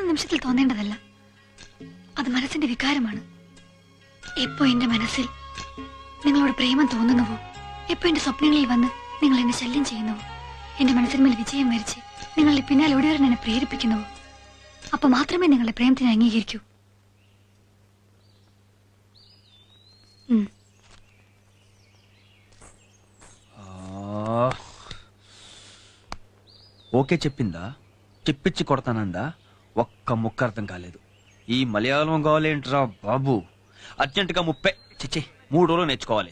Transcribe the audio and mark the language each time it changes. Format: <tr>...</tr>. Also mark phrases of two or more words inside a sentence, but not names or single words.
<ml>നിമിഷത്തിൽ തോന്നേണ്ടതല്ല അത് മനസ്സിന്റെ വികാരമാണ് എപ്പോ എന്റെ മനസ്സിൽ നിങ്ങളോട് പ്രേമം തോന്നുന്നുവോ എപ്പോ എന്റെ സ്വപ്നങ്ങളിൽ വന്ന് നിങ്ങൾ എന്നെ ശല്യം ചെയ്യുന്നുവോ എന്റെ മനസ്സിന്മേൽ വിജയം വരിച്ച് നിങ്ങളുടെ പിന്നാലെ ഓടിവരാൻ എന്നെ പ്രേരിപ്പിക്കുന്നുവോ അപ്പൊ മാത്രമേ നിങ്ങളുടെ പ്രേമത്തിനെ അംഗീകരിക്കൂ.</ml> <te>ఓకే చెప్పిందా, చెప్పించి కొడతానందా, ఒక్క ముక్క అర్థం కాలేదు. ఈ మలయాళం కావాలేంట్రా బాబు, అర్జెంటుగా 3 రోజులు నేర్చుకోవాలి.</te>